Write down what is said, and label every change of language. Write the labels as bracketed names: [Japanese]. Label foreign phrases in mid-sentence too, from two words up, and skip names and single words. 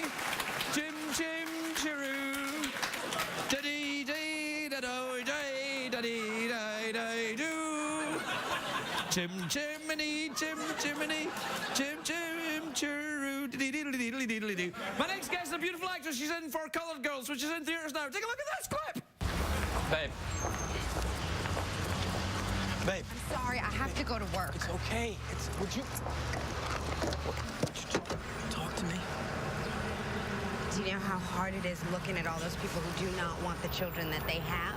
[English] chim chim chiroo, da dee dee da do day da dee da do. Chim chim chimney, chimney, chiroo, dee-dee-dee-dee-dee-dee-dee-dee. My next guest is a beautiful actress. She's in For Colored Girls, which is in theaters now. Take a look at this clip. Babe. Babe. I'm sorry, I have to go to work. It's okay. Would you talk to me? Do you know how hard it is looking at all those people who do not want the children that they have?